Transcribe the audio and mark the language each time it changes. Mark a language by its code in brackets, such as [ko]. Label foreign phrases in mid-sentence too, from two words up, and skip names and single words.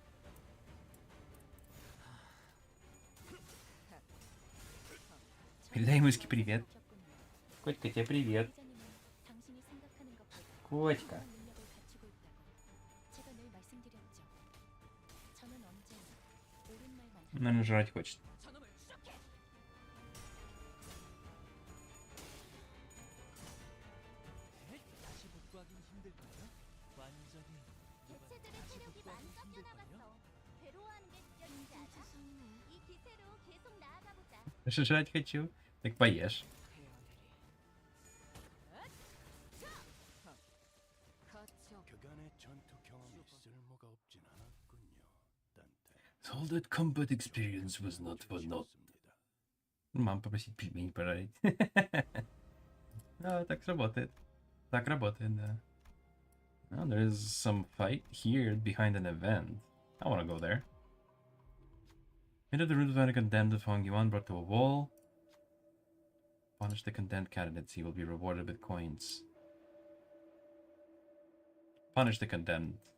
[ru] Передай Муське привет. Котика, тебе привет. Котика. Наверное, жрать хочет. [ko] 개체들의 체력이 많이 깎여나갔어. 괴로워하는 게 느껴지지 않아? 이 기세로 계속 나아가보자. [ru] Жрать хочу. Так поешь. [ko] 그간의 전투 경험이 쓸모가 없진 않았군요. [en] All that combat experience was not for naught. [ru] Мам попросить пельмень пожарить. Да, так работает. Так работает, да. [en] Oh, there's some fight here behind an event. I want to go there. Enter the room to find a condemned of Hong Yuan brought to a wall. Punish the condemned candidates. He will be rewarded with coins. Punish the condemned.